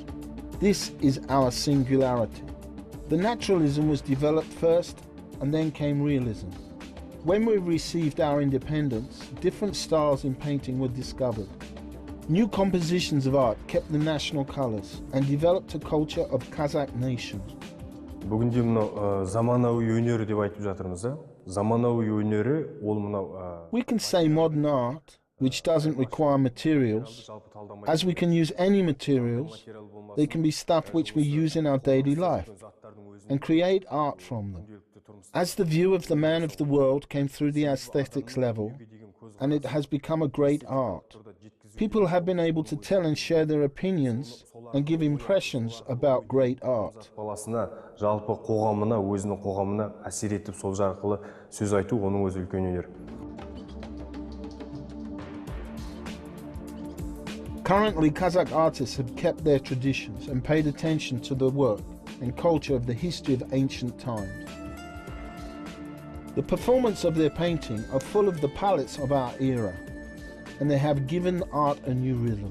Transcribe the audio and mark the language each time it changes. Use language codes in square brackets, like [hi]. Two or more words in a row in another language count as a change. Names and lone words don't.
[en] This is our singularity. The naturalism was developed first, and then came realism. When we received our independence, different styles in painting were discovered. New compositions of art kept the national colors and developed a culture of Kazakh nation. [kk] Бүгінде мынау заманауи өнер деп айтып жатырмыз, заманауи өнері ол мынау. [en] We can say modern art, which doesn't require materials, as we can use any materials. They can be stuff which we use in our daily life and create art from them. As the view of the man of the world came through the aesthetics level, and it has become a great art. People have been able to tell and share their opinions and give impressions about great art. [kk] Жалпы қоғамына, өзінің қоғамына әсер етіп сол арқылы сөз айту оның өзі үлкен өнер. [en] Currently, Kazakh artists have kept their traditions and paid attention to the work and culture of the history of ancient times. The performance of their painting are full of the palettes of our era, and they have given art a new rhythm.